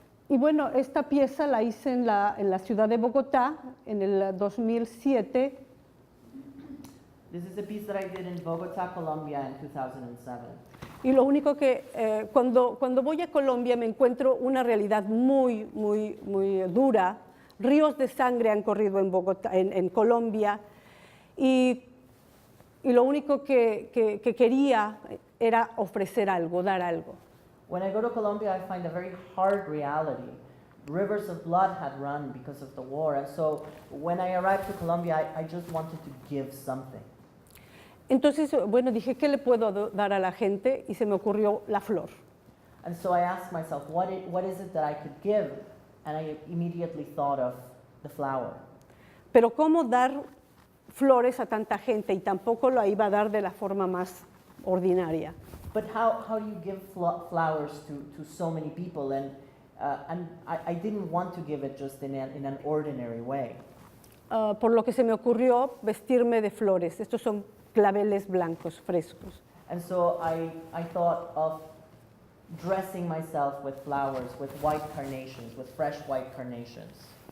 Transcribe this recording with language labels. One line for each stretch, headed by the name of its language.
Spanish: Y bueno, esta pieza la hice en la ciudad de Bogotá en el 2007.
English: This is a piece that I did in Bogotá, Colombia in 2007.
Spanish: Y lo único que cuando voy a Colombia me encuentro una realidad muy, muy, muy dura. Ríos de sangre han corrido en Bogotá, en Colombia, y lo único que quería era ofrecer algo, dar algo.
English: When I go to Colombia, I find a very hard reality. Rivers of blood had run because of the war, and so when I arrived to Colombia, I just wanted to give something.
Spanish: Entonces, bueno, dije, ¿qué le puedo dar a la gente? Y se me ocurrió la flor.
English: And so I asked myself, what is it that I could give? And I immediately thought of the flower.
Spanish: Pero ¿cómo dar flores a tanta gente? Y tampoco lo iba a dar de la forma más ordinaria.
English: But how do you give flowers to so many people? And I didn't want to give it just in an ordinary way.
Spanish: Por lo que se me ocurrió vestirme de flores. Estos son claveles blancos, frescos.
English: And so I thought of dressing myself with flowers, with white carnations, with fresh white carnations.